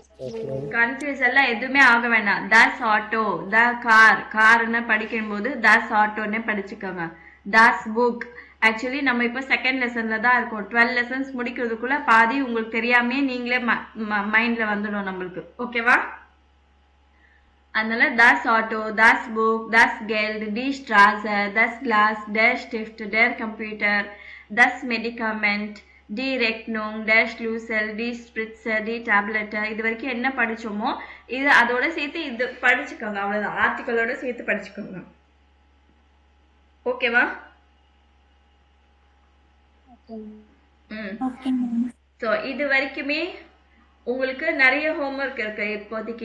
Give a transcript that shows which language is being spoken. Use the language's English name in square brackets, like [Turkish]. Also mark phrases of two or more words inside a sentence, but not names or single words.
[Tamil] கன்ஃபியூஸ் எல்லாம் எதுவுமே ஆக வேண்டாம். [German] das Auto, [English] the car, [Tamil] கார்னு படிக்கும்போது தஸ் ஆட்டோன்னு படிச்சுக்கோங்க. [German] das Buch. [Tamil] ஆக்சுவலி நம்ம இப்போ [English] second lessonல [Tamil] தான் இருக்கோம். 12 லெசன்ஸ் முடிக்கிறதுக்குள்ள பாதி உங்களுக்கு தெரியாமே நீங்களே மைண்ட்ல வந்துடும் நம்மளுக்கு. ஓகேவா? [German] அதனால das Auto, das Buch, das Geld, die Straße, das Glas, der Stift, der Computer, das Medikament, die Rechnung, der Schlüssel, die Spritze, die Tablette. [Tamil] இது வரைக்கும் என்ன படிச்சோமோ இது அதோட சேர்த்து இது படிச்சுக்கோங்க. அவ்வளவுதான், ஆர்டிக்கலோட சேர்த்து படிச்சுக்கோங்க. ஓகேவா? [English] Okay, ma'am. [Tamil] ஸோ இது வரைக்குமே உங்களுக்கு நிறைய ஹோம்ஒர்க் இருக்கு இப்போதைக்கு.